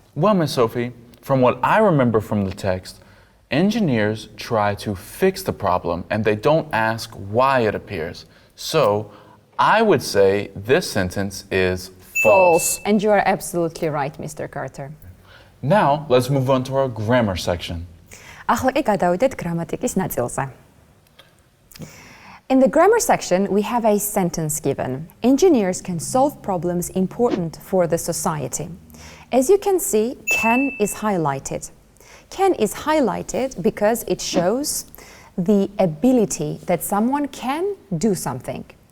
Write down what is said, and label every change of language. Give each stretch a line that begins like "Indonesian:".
English: Well, Miss Sophie, from what I remember from the text, engineers try to fix the problem and they don't ask why it appears. So, I would say this sentence is False. And you are absolutely right, Mr. Carter. Now, let's move on to our grammar section.
Georgian: ახლა კი გადავიდეთ გრამატიკის ნაწილზე.
English: In the grammar section, we have a sentence given. Engineers can solve problems important for the society. As you can see, can is highlighted. Can is highlighted because it shows the ability that someone can do something.